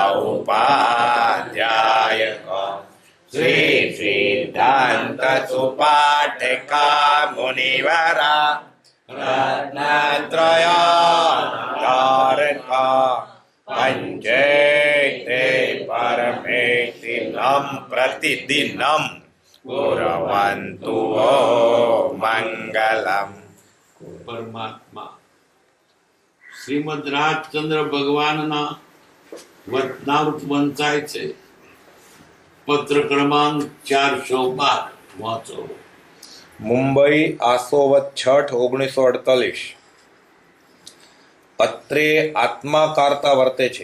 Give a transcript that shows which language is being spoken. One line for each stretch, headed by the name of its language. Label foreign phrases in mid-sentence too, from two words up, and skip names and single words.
Sanskrit: उपाध्याय को श्री सिद्धांत सुपाठका मुनिवरा रत्नत्रय तारका पंचैते परमेष्टिनं प्रतिदिनं कुर्वन्तु मंगलम।
Gujarati: परमात्मा શ્રીમદ રાજચંદ્ર ભગવાનના વચનામૃત વંચાય છે. પત્ર ક્રમાંક 412 વાંચો. મુંબઈ આસોવત 6/1948. અત્રે આત્માકારતા વર્તે છે.